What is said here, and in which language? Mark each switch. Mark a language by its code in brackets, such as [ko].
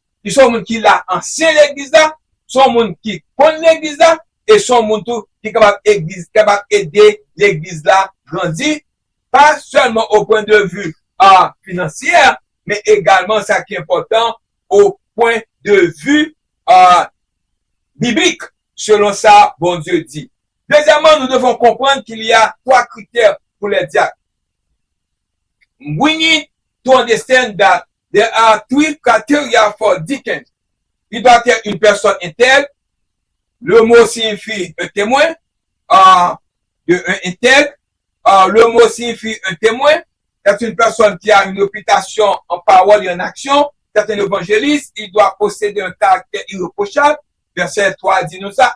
[fr] Ils sont monde qui l'a ancien l'église là, sont monde qui connaît l'église là et sont monde qui capable aider l'église là grandir pas seulement au point de vue financier mais également ça qui est important au point de vue biblique, selon ça, bon Dieu dit. Deuxièmement, nous devons comprendre qu'il y a 3 critères pour les diacres. [en] We need to understand that there are 3 criteria for deacons. [fr] Il doit être une personne intègre. Le mot signifie un témoin. Intègre. Le mot signifie un témoin. C'est une personne qui a une réputation en parole et en action. C'est un évangéliste. Il doit posséder un caractère irréprochable. Verset 3 dit nous ça.